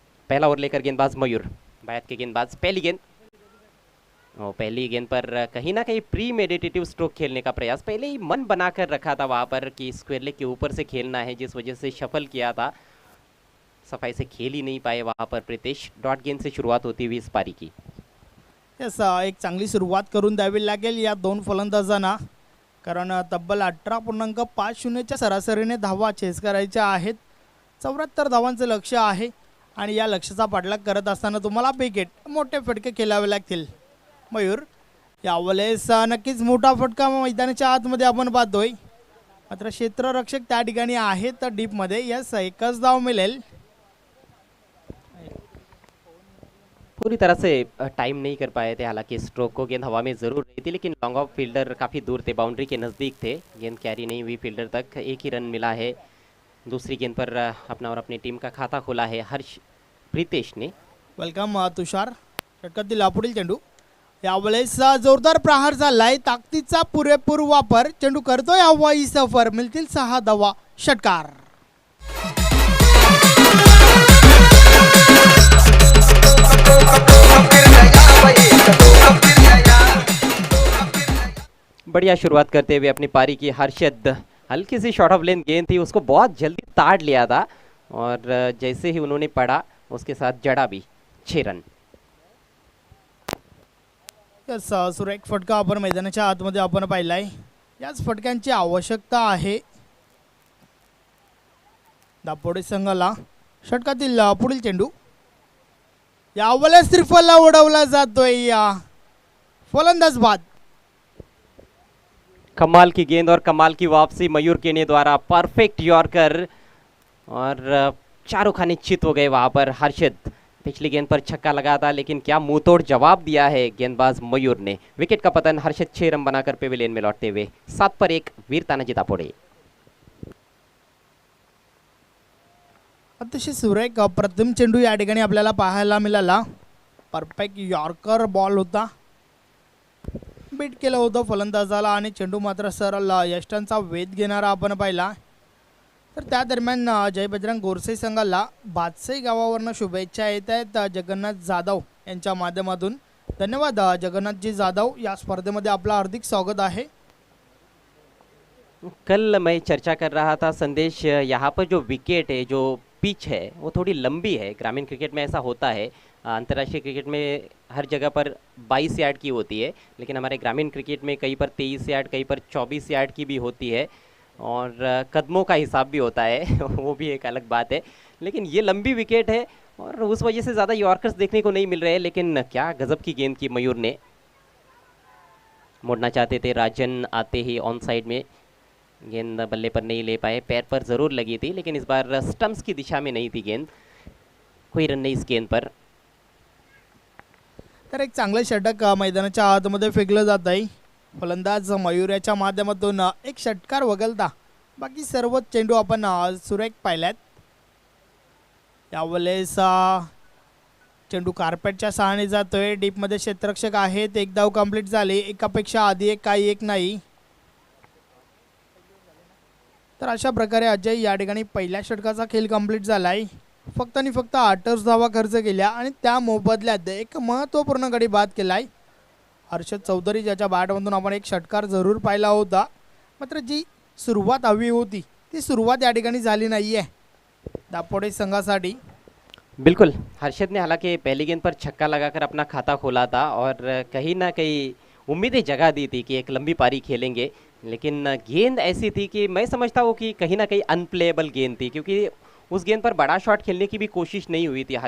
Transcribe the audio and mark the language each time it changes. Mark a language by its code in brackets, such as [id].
[hi] पहला ओवर लेकर गेंदबाज मयूर, बैट के गेंदबाज. पहली गेंद और पहली गेंद पर कहीं ना कहीं प्री मेडिटेटिव स्ट्रोक खेलने का प्रयास. पहले ही मन बनाकर रखा था वहाँ पर कि स्क्वायर लेग के ऊपर से खेलना है, जिस वजह से शफल किया था. सफाई से खेल ही नहीं पाए वहाँ पर प्रीतेश. डॉट गेंद से शुरुआत होती हुई इस पारी की. [mr] यस, एक चांगली सुरुवात करून द्यावी लागेल या 2 फलंदाजांना. कारण तब्बल 18.50च्या सरासरीने धावा चेस करायच्या आहेत. 74 धावांचं लक्ष्य आहे आणि या लक्ष्याचा पाठलाग करत असताना तुम्हाला विकेट मोठे फटके खेळावे लागतील. मयूर, यावेळेस नक्कीच मोठा फटका मैदानाच्या आतमध्ये आपण पाहतोय, मात्र क्षेत्ररक्षक त्या ठिकाणी आहेत डीपमध्ये. यस, एकच धाव मिळेल. [hi] पूरी तरह से टाइम नहीं कर पाए थे, हालांकि स्ट्रोक को गेंद हवा में ज़रूर रही थी, लेकिन लॉन्ग ऑफ फील्डर काफ़ी दूर थे, बाउंड्री के नज़दीक थे, गेंद कैरी नहीं हुई फील्डर तक. एक ही रन मिला है. दूसरी गेंद पर अपना और अपनी टीम का खाता खोला है हर्ष प्रीतेश ने. [mr] वेलकम तुषार. षटकातील पुढील चेंडू. यावेळेस जोरदार प्रहार झालाय, ताकदीचा पुरेपूर वापर. चेंडू करतोय हवाई सफर, मिळतील 6 धावा. षटकार. [hi] बढ़िया शुरुआत करते हुए अपनी पारी की हर्षद. हल्की सी शॉर्ट ऑफ लेंथ गेंद थी, उसको बहुत जल्दी ताड़ लिया था और जैसे ही उन्होंने पड़ा उसके साथ जड़ा भी. 6 रन. [mr] यस, सुरेख फटका आपण मैदानाच्या आतमध्ये आपण पाहिलाय. याच फटक्यांची आवश्यकता आहे दापोडे संघाला. षटकातील पुढील चेंडू. यावेळेस त्रिफलला उडवला जातोय. फलंदाज बाद. [hi] कमाल की गेंद और कमाल की वापसी मयूर केने द्वारा. परफेक्ट यॉर्कर और चारों खाने चित हो गए वहां पर हर्षद. पिछली गेंद पर छक्का लगा था, लेकिन क्या मुंहतोड़ जवाब दिया है गेंदबाज मयूर ने. विकेट का पतन. हर्षद 6 रन बनाकर पेविलियन में लौटते हुए 7 पर 1 वीर तानाजी दापोडे. [mr] अतिशय सुरेख प्रथम चेंडू या ठिकाणी आपल्याला पाहायला मिळाला. परफेक्ट यॉर्कर बॉल होता, बीट केलं होतं फलंदाजाला आणि चेंडू मात्र सरळ यष्टांचा वेध घेणारा आपण पाहिला. तर त्या दरम्यान जय बजरंग गोरसे संघाला बादसाई गावावरनं शुभेच्छा येत आहेत जगन्नाथ जाधव यांच्या माध्यमातून. धन्यवाद जगन्नाथजी जाधव. या स्पर्धेमध्ये आपलं हार्दिक स्वागत आहे. [hi] कल मैं चर्चा कर रहा था संदेश, यहाँ पर जो विकेट है, जो पिच है, वो थोड़ी लंबी है. ग्रामीण क्रिकेट में ऐसा होता है, अंतर्राष्ट्रीय क्रिकेट में हर जगह पर 22 यार्ड की होती है, लेकिन हमारे ग्रामीण क्रिकेट में कहीं पर 23 यार्ड, कहीं पर 24 यार्ड की भी होती है और कदमों का हिसाब भी होता है वो भी एक अलग बात है. लेकिन ये लंबी विकेट है और उस वजह से ज़्यादा यॉर्कर्स देखने को नहीं मिल रहे हैं. लेकिन क्या गजब की गेंद की मयूर ने. मोड़ना चाहते थे राजन, आते ही ऑन साइड में गेंद बल्ले पर नहीं ले पाए. पैर पर ज़रूर लगी थी, लेकिन इस बार स्टंप्स की दिशा में नहीं थी गेंद. कोई रन नहीं इस गेंद पर. [mr] तर एक चांगलं षटक मैदानाच्या आतमध्ये फेकलं जात आहे. फलंदाज मयूर याच्या माध्यमातून एक षटकार वगळता बाकी सर्व चेंडू आपण सुरेख पाहिल्यात. यावेळेस चेंडू कार्पेटच्या सहाय्याने जातोय. डीपमध्ये क्षेत्ररक्षक आहेत. एक धाव कंप्लीट झाली. एकापेक्षा आधी एक, काही एक नाही. तर अशा प्रकारे अजय या ठिकाणी पहिल्या षटकाचा खेळ कंप्लीट झालाय. फक्त आणि फक्त 8 धावा खर्च केल्या आणि त्या मोबदल्यात एक महत्त्वपूर्ण गडी बाद केलाय. हर्षद चौधरी ज्याच्या बॅटमधून आपण एक षटकार जरूर पाहिला होता, मात्र जी सुरुवात हवी होती ती सुरुवात या ठिकाणी झाली नाहीये दापोडे संघासाठी. [hi] बिल्कुल, हर्षद ने हालांकि पहली गेंद पर छक्का लगाकर अपना खाता खोला था और कहीं ना कहीं उम्मीदें जगा दी थी कि एक लंबी पारी खेलेंगे, लेकिन गेंद ऐसी थी कि मैं समझता हूँ कि कहीं ना कहीं अनप्लेएबल गेंद थी, क्योंकि उस गेंद पर बड़ा शॉट खेलने की भी कोशिश नहीं हुई थी.